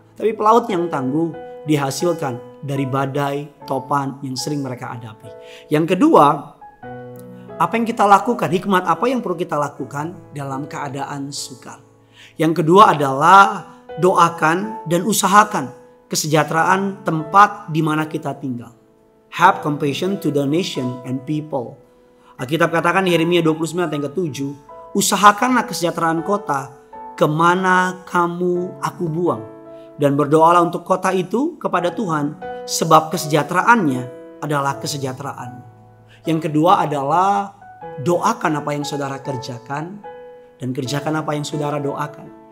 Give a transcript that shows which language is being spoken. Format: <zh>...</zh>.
<id>Tapi pelaut yang tangguh dihasilkan dari badai, topan yang sering mereka hadapi. Yang kedua, apa yang kita lakukan, hikmat apa yang perlu kita lakukan dalam keadaan sukar. Yang kedua adalah doakan dan usahakan kesejahteraan tempat di mana kita tinggal.</id> <en>Have compassion to the nation and people.</en> <id>Alkitab katakan di Yeremia 29 ayat 7, usahakanlah kesejahteraan kota kemana kamu aku buang. Dan berdoalah untuk kota itu kepada Tuhan sebab kesejahteraannya adalah kesejahteraan. Yang kedua adalah doakan apa yang saudara kerjakan dan kerjakan apa yang saudara doakan.</id>